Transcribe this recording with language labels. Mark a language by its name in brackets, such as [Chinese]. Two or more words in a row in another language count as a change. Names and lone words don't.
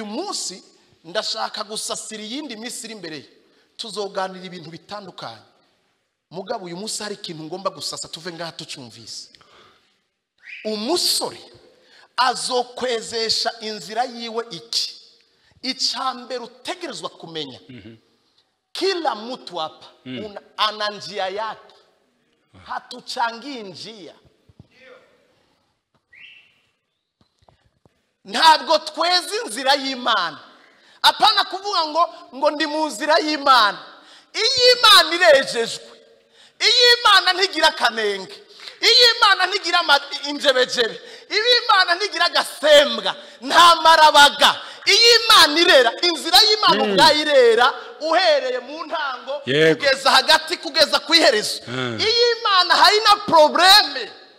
[Rundi] munsi ndashaka gusasira iyindi minsi iri imbere tuzoganira ibintu bitandukanye mugabo uyu munsi hari ikintu ngomba gusasa tuve ngaha tucumvise umusore azokwezesha inzira yiwe iki icambere utegerezwa kumenya [Swahili] kila mtu hapa ana njia yake hatuchangii njia [Rundi] ntabwo tweze inzira y'Imana apana kuvuga ngo ndi mu nzira y'Imana iy'Imana irejejwe iy'Imana ntigira kanenge iy'Imana ntigira injebejebe iy'Imana ntigira gasembwa nta marabaga iy'Imana irera inzira y'Imana ubwayirera uhereye mu ntango kugeza hagati kugeza kwiherezo iy'Imana haina probleme